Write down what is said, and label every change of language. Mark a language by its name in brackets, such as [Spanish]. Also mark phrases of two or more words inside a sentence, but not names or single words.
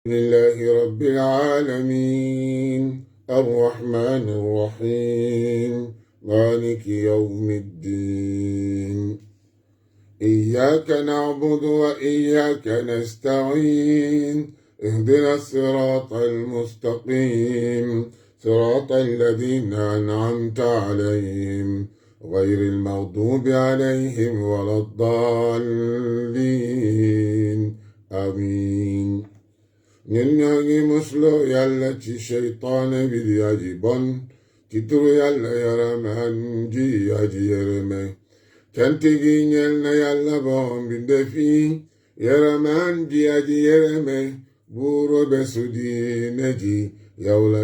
[Arabic] لله رب العالمين الرحمن الرحيم مالك يوم الدين إياك نعبد وإياك نستعين اهدنا الصراط المستقيم صراط الذين أنعمت عليهم غير المغضوب عليهم ولا الضالين آمين. [Wolof] ñun ñoo ngi musloo yàlla ci seytaane bi di aji bon ci turu yàlla yaramaan ji aji yërëme cant gi ñeel na yàlla borom bindeef yi yaramaan ji aji yërëme buuru bésu diine ji yow la